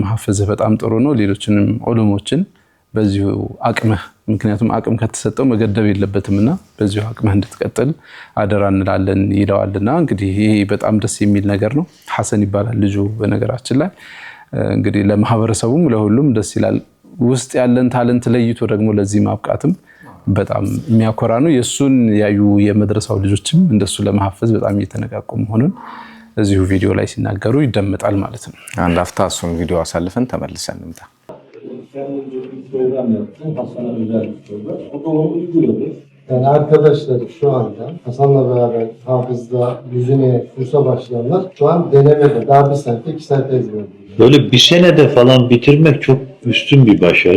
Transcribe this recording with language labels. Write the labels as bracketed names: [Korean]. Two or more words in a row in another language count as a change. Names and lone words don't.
[Amharic] ማሐፈዝ በጣም ጥሩ ነው፣ ሌሎችንም ዑለሞችን በዚሁ አቅምህ፣ ምክንያቱም አቅም ከተሰጠው መገደብ የለበትምና በዚሁ አቅምህ እንድትቀጥል አደራ እንላለን ይለዋልና እንግዲህ ይሄ በጣም ደስ የሚል ነገር ነው። ሐሰን ይባላል ልጁ በነገራችን ላይ። እንግዲህ ለማህበረሰቡም ለሁሉም ደስ ይላል። ውስጥ ያለን ታለንት ለይቶ ደግሞ ለዚህ ማብቃትም በጣም የሚያኮራ ነው። የሱን ያዩ የመድረሳው ልጆችም እንደሱ ለማሐፈዝ በጣም እየተነቃቁ መሆኑን እዚሁ ቪዲዮ ላይ ሲናገሩ ይደመጣል ማለት ነው። አንድ አፍታ እሱን ቪዲዮ አሳልፈን ተመልሰን እንምጣ። [Turkish] Yani arkadaşlar şu anda Hasan'la beraber hafızda yüzüne kursa başlayanlar şu an denemede daha bir sayfa 2 sayfa ezberliyor. Böyle bir senede falan bitirmek çok üstün bir başarı.